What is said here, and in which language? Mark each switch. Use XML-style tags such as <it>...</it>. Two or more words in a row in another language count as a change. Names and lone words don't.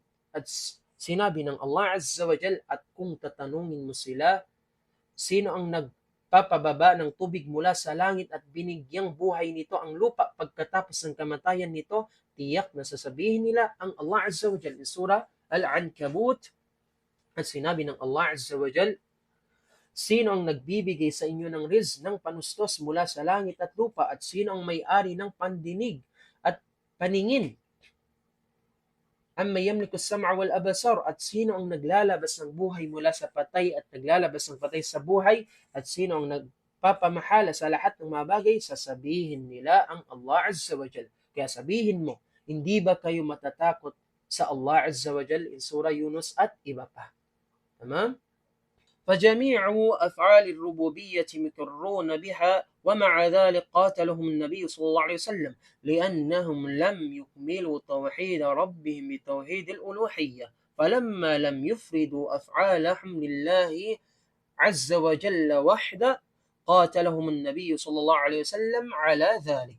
<tl>At sinabi ng Allah</tl> <ar>Azza wa Jal,</ar> <tl>at kung tatanungin mo sila sino ang nagpapababa ng tubig mula sa langit at binigyang buhay nito ang lupa pagkatapos ng kamatayan nito, tiyak na sasabihin nila ang Allah</tl> <ar>Azza wa Jal.</ar> <en>In Surah Al-Ankabut,</en> <tl>at sinabi ng Allah</tl> <ar>Azza wa Jal,</ar> <tl>sino ang nagbibigay sa inyo ng rizq, ng panustos mula sa langit at lupa, at sino ang may-ari ng pandinig at paningin?</tl> <ar>Amma yamliku as-sam'a wal absar,</ar> <tl>at sino ang naglalabas ng buhay mula sa patay at naglalabas ng patay sa buhay, at sino ang nagpapamahala sa lahat ng mga bagay? Sasabihin nila ang Allah</tl> <ar>Azza wa Jal.</ar> <tl>Kaya sabihin mo, hindi ba kayo matatakot sa Allah</tl> <ar>Azza wa Jal?</ar> <tl>In Surah Yunus at iba pa. Tama?</tl> <ar>فجميع أفعال الربوبية مقرون بها، ومع ذلك قاتلهم النبي صلى الله عليه وسلم لأنهم لم يكملوا توحيد ربهم بتوحيد الألوهية، فلما لم يفردوا أفعالهم لله عز وجل وحده قاتلهم النبي صلى الله عليه وسلم على ذلك.</ar>